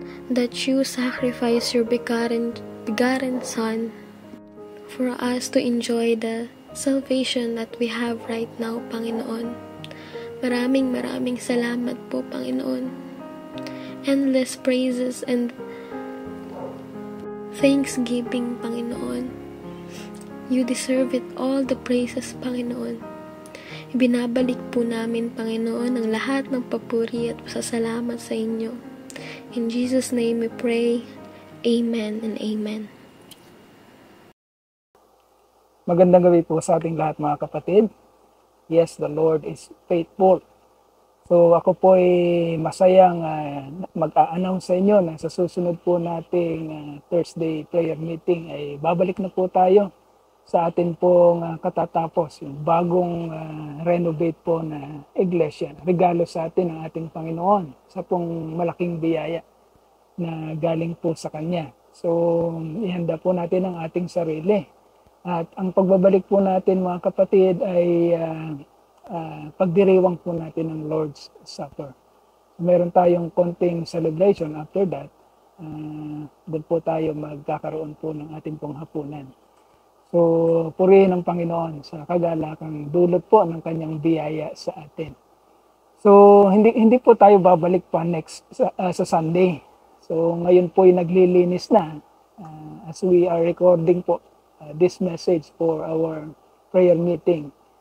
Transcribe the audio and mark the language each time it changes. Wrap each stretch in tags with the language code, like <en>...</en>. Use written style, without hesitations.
<en>That you sacrifice your begotten Son for us to enjoy the salvation that we have right now, Panginoon.</en> <tl>Maraming salamat po, Panginoon.</tl> <en>Endless praises and thanksgiving,</en> <tl>Panginoon.</tl> <en>You deserve it, all the praises, Panginoon.</en> <tl>Ibinabalik po namin, Panginoon, ang lahat ng papuri at pasasalamat sa inyo.</tl> <en>In Jesus' name we pray. Amen and amen.</en> <tl>Magandang gabi po sa ating lahat, mga kapatid.</tl> <en>Yes, the Lord is faithful.</en> <tl>So ako po ay masayang mag-a-announce sa inyo na sa susunod po nating</tl> <en>Thursday prayer meeting</en> <tl>ay babalik na po tayo sa atin pong katatapos, yung bagong renovate po na iglesia. Regalo sa atin ng ating Panginoon sa pong malaking biyaya na galing po sa Kanya. So ihanda po natin ang ating sarili. At ang pagbabalik po natin, mga kapatid, ay pagdiriwang po natin ng Lord's Supper. Meron tayong konting</tl> <en>celebration after that.</en> <tl>Doon po tayo magkakaroon po ng ating pong hapunan. So, purihin ang Panginoon sa kagalakang dulot po ng kanyang biyaya sa atin. So, hindi po tayo babalik pa next sa Sunday.</tl> <en>So,</en> <tl>ngayon po ay naglilinis na</tl> <en>as we are recording po this message for our prayer meeting.</en>